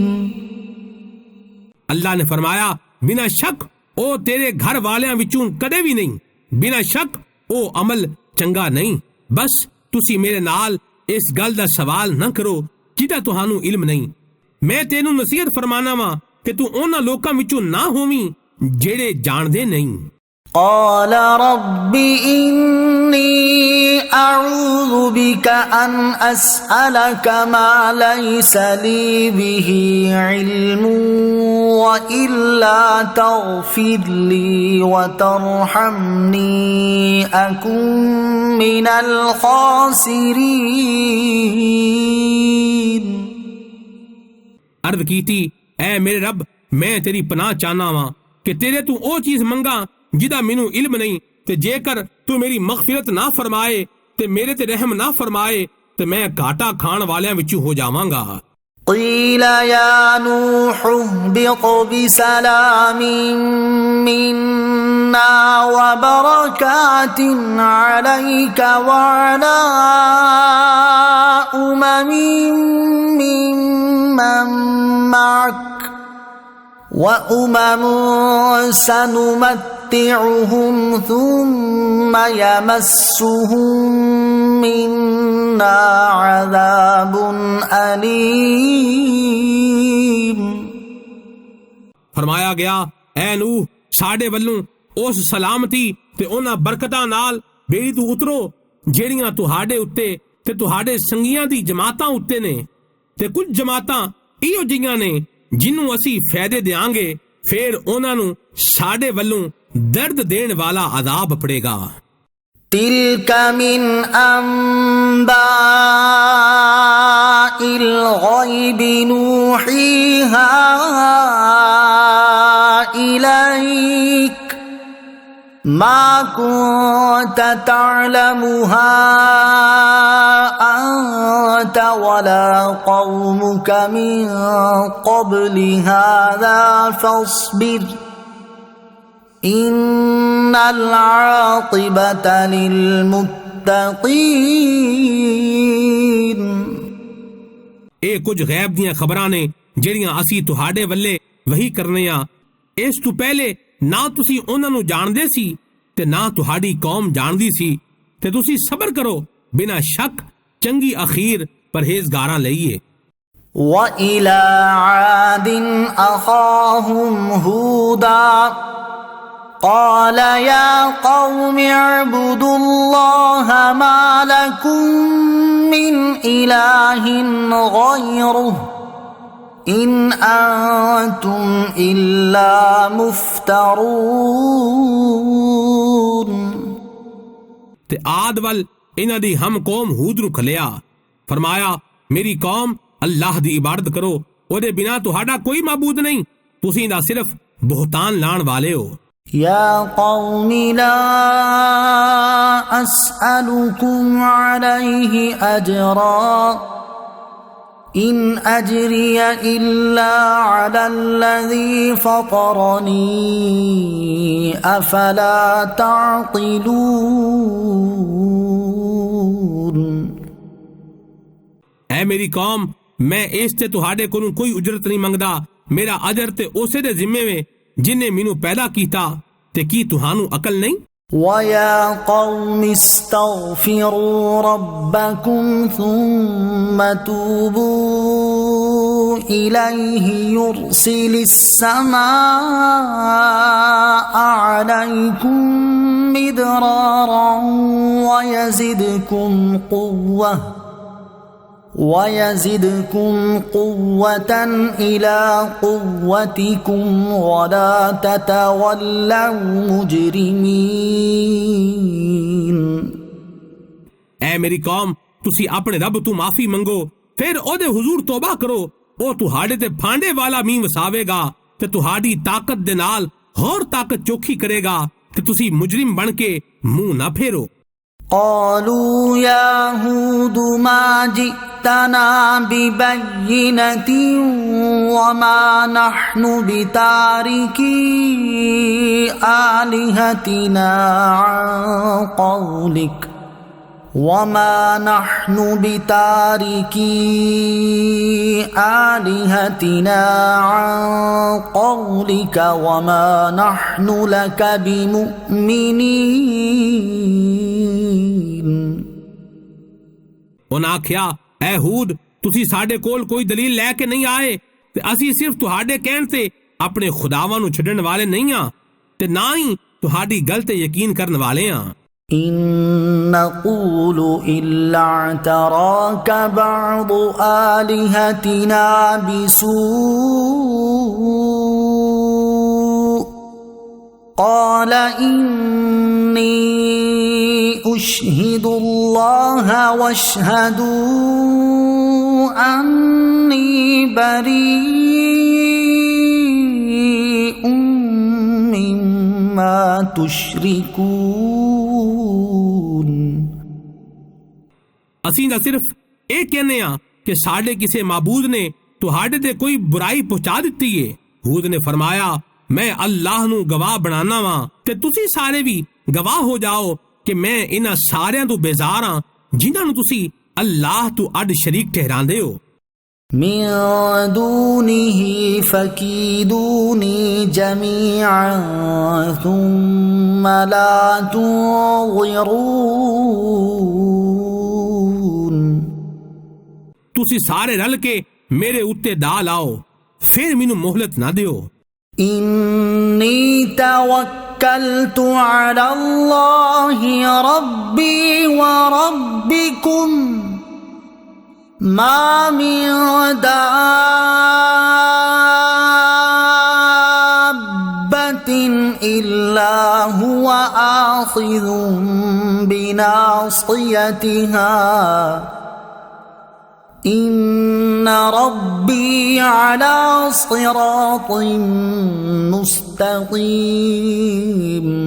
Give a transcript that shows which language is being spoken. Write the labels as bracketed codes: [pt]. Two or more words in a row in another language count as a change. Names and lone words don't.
[pa] ਅੱਲਾਹ ਨੇ ਫ਼ਰਮਾਇਆ, ਬਿਨਾਂ ਸ਼ੱਕ ਉਹ ਤੇਰੇ ਘਰ ਵਾਲਿਆਂ ਵਿੱਚੋਂ ਕਦੇ ਵੀ ਨਹੀਂ, ਬਿਨਾਂ ਸ਼ੱਕ ਉਹ ਅਮਲ ਚੰਗਾ ਨਹੀਂ। ਬਸ ਤੁਸੀਂ ਮੇਰੇ ਨਾਲ ਇਸ ਗੱਲ ਦਾ ਸਵਾਲ ਨਾ ਕਰੋ ਜਿਦਾ ਤੁਹਾਨੂੰ ਇਲਮ ਨਹੀਂ। ਮੈਂ ਤੈਨੂੰ ਨਸੀਹਤ ਫ਼ਰਮਾਨਾ ਵਾਂ ਕਿ ਤੂੰ ਉਹਨਾਂ ਲੋਕਾਂ ਵਿੱਚੋਂ ਨਾ ਹੋਵੀਂ ਜਿਹੜੇ ਜਾਣਦੇ ਨਹੀਂ। [ar] قال رب إني أعوذ بك أن أسألك ما ليس لي به علم وإلا تغفر لي وترحمني أكن من الخاسرين। [pa] ਅਰਜ਼ ਕੀਤੀ, ਐ ਮੇਰੇ ਰੱਬ, ਮੈਂ ਤੇਰੀ ਪਨਾਹ ਚਾਹਨਾ ਵਾਂ ਕਿ ਤੇਰੇ ਤੋਂ ਉਹ ਚੀਜ਼ ਮੰਗਾਂ ਜਿਦਾ ਮੈਨੂੰ ਇਲਮ ਨਹੀਂ, ਤੇ ਜੇਕਰ ਤੂੰ ਮੇਰੀ ਮਗ਼ਫ਼ਿਰਤ ਨਾ ਫ਼ਰਮਾਏ ਤੇ ਮੇਰੇ ਤੇ ਰਹਿਮ ਨਾ ਫ਼ਰਮਾਏ ਤੇ ਮੈਂ ਘਾਟਾ ਖਾਣ ਵਾਲਿਆਂ ਵਿੱਚੋਂ ਹੋ ਜਾਵਾਂਗਾ। [ar] قيل يا نوح اهبط بسلام منا وبركات عليك وعلى أمم ممن معك وأمم سنمتعهم ثم يمسهم منا عذاب أليم। [pa] ਫ਼ਰਮਾਇਆ ਗਿਆ, ਐ ਨੂਹ, ਸਾਡੇ ਵੱਲੋਂ ਉਸ ਸਲਾਮਤੀ ਤੇ ਉਹਨਾਂ ਬਰਕਤਾਂ ਨਾਲ ਬੇੜੀ ਤੋਂ ਉਤਰੋ ਜਿਹੜੀਆਂ ਤੁਹਾਡੇ ਉੱਤੇ ਤੇ ਤੁਹਾਡੇ ਸੰਗੀਆਂ ਦੀ ਜਮਾਤਾਂ ਉੱਤੇ ਨੇ, ਤੇ ਕੁਝ ਜਮਾਤਾਂ ਇਹੋ ਜਿਹੀਆਂ ਨੇ ਜਿਨ੍ਹਾਂ ਨੂੰ ਅਸੀਂ ਫ਼ਾਇਦੇ ਦਿਆਂਗੇ, ਫਿਰ ਉਹਨਾਂ ਨੂੰ ਸਾਡੇ ਵੱਲੋਂ ਦਰਦ ਦੇਣ ਵਾਲਾ ਅਜ਼ਾਬ ਪਵੇਗਾ। [ar] تلك من أنباء الغيب نوحيها إليك ما كنت تعلمها أنت ولا قومك من قبل هذا فاصبر إن العاقبة للمتقين. [pa] ਏ ਕੁਝ ਗ਼ੈਬ ਦੀਆਂ ਖ਼ਬਰਾਂ ਨੇ ਜਿਹੜੀਆਂ ਅਸੀਂ ਤੁਹਾਡੇ ਵੱਲੇ ਵਹੀ ਕਰਨੇ ਆ। ਇਸ ਤੋਂ ਪਹਿਲੇ ਨਾ ਤੁਸੀਂ ਉਹਨਾਂ ਨੂੰ ਜਾਣਦੇ ਸੀ ਤੇ ਨਾ ਤੁਹਾਡੀ ਕੌਮ ਜਾਣਦੀ ਸੀ, ਤੇ ਤੁਸੀਂ ਸਬਰ ਕਰੋ, ਬਿਨਾਂ ਸ਼ੱਕ ਚੰਗੀ ਅਖੀਰ ਪਰਹੇਜ਼ਗਾਰਾਂ ਲਈ ਏ। [ar] وإلى عاد أخاهم هودا قال يا قوم اعبدوا الله ما لكم من إله غيره إن أنتم إلا مفترون। [pa] ਤੇ ਆਦ ਵੱਲ ਇਹਨਾਂ ਦੀ ਹਮ ਕੌਮ ਹੂਦ ਨੂੰ ਖਲਿਆ, ਫਰਮਾਇਆ, ਮੇਰੀ ਕੌਮ ਅੱਲਾਹ ਦੀ ਇਬਾਦਤ ਕਰੋ, ਉਹਦੇ ਬਿਨਾਂ ਤੁਹਾਡਾ ਕੋਈ ਮਾਬੂਦ ਨਹੀਂ, ਤੁਸੀਂ ਦਾ ਸਿਰਫ ਬਹੁਤਾਨ ਲਾਣ ਵਾਲੇ ਹੋ। [ar] يا قوم لا أسألكم عليه أجرا إن أجري إلا على الذي فطرني أفلا تعقلون। [pa] ਐ ਮੇਰੀ ਕੌਮ, ਮੈਂ ਇਸ ਤੇ ਤੁਹਾਡੇ ਕੋਲੋਂ ਕੋਈ ਉਜਰਤ ਨਹੀਂ ਮੰਗਦਾ, ਮੇਰਾ ਅਜਰ ਤੇ ਉਸੇ ਦੇ ਜ਼ਿੰਮੇ ਏ ਜਿਨ੍ਹੇ ਮੈਨੂੰ ਪੈਦਾ ਕੀਤਾ, ਤੇ ਕੀ ਤੁਹਾਨੂੰ ਅਕਲ ਨਹੀਂ। [ar] ويا قوم استغفروا ربكم ثم توبوا إليه يرسل السماء عليكم مدرارا ويزدكم قوة إلى قوتكم ولا تتولوا مجرمين। [pa] ਐ ਮੇਰੀ ਕੌਮ, ਤੁਸੀਂ ਆਪਣੇ ਰੱਬ ਤੋਂ ਮਾਫ਼ੀ ਮੰਗੋ, ਫਿਰ ਓਦੇ ਹਜ਼ੂਰ ਤੌਬਾ ਕਰੋ, ਉਹ ਤੁਹਾਡੇ ਤੇ ਫਾਂਡੇ ਵਾਲਾ ਮੀਂਹ ਵਸਾਵੇਗਾ ਤੇ ਤੁਹਾਡੀ ਤਾਕਤ ਦੇ ਨਾਲ ਹੋਰ ਤਾਕਤ ਚੋਖੀ ਕਰੇਗਾ, ਤੇ ਤੁਸੀਂ ਮੁਜਰਿਮ ਬਣ ਕੇ ਮੂੰਹ ਨਾ ਫੇਰੋ। [ar] قالوا يا هود ما جئت جئتنا ببينة وما نحن بتاركي آلهتنا عن قولك وما نحن بتاركي آلهتنا عن قولك وما نحن لك بمؤمنين [pa] ਉਹਨਾਂ ਆਖਿਆ, ਐ ਹੂਦ, ਤੁਸੀਂ ਸਾਡੇ ਕੋਲ ਕੋਈ ਦਲੀਲ ਲੈ ਕੇ ਨਹੀਂ ਆਏ ਤੇ ਅਸੀਂ ਸਿਰਫ ਤੁਹਾਡੇ ਕਹਿਣ ਤੇ ਆਪਣੇ ਖੁਦਾਵਾਂ ਨੂੰ ਛੱਡਣ ਵਾਲੇ ਨਹੀਂ ਆ ਤੇ ਨਾ ਹੀ ਤੁਹਾਡੀ ਗੱਲ ਤੇ ਯਕੀਨ ਕਰਨ ਵਾਲੇ ਆ। [ar] إن نقول إلا اعتراك بعض آلهتنا بسوء قال إني أشهد الله واشهدوا أني بريء مما تشركون [pa] ਅਸੀਂ ਤਾਂ ਸਿਰਫ ਇਹ ਕਹਿੰਦੇ ਆ ਕਿ ਸਾਡੇ ਕਿਸੇ ਮਾਬੂਦ ਨੇ ਤੁਹਾਡੇ ਤੇ ਕੋਈ ਬੁਰਾਈ ਪਹੁੰਚਾ ਦਿੱਤੀ ਏ। ਹੂਦ ਨੇ ਫਰਮਾਇਆ, ਮੈਂ ਅੱਲਾਹ ਨੂੰ ਗਵਾਹ ਬਣਾਉਣਾ ਵਾਂ ਤੇ ਤੁਸੀਂ ਸਾਰੇ ਵੀ ਗਵਾਹ ਹੋ ਜਾਓ ਕਿ ਮੈਂ ਇਹਨਾਂ ਸਾਰਿਆਂ ਤੋਂ ਬੇਜ਼ਾਰ ਹਾਂ ਜਿਨ੍ਹਾਂ ਨੂੰ ਤੁਸੀਂ ਅੱਲਾਹ ਤੋਂ ਅੱਡ ਸ਼ਰੀਕ ਠਹਿਰਾਉਂਦੇ ਹੋ। [ar] من دونه فكيدوني جميعا ثم لا تنظرون [pa] ਤੁਸੀਂ ਸਾਰੇ ਰਲ ਕੇ ਮੇਰੇ ਉੱਤੇ ਦਾ ਲਾਓ, ਫਿਰ ਮੈਨੂੰ ਮੋਹਲਤ ਨਾ ਦਿਓ। [ar] إني توكلت على الله ربي وربكم ما من دابة إلا هو آخذ بناصيتها إن ربي على صراط مستقيم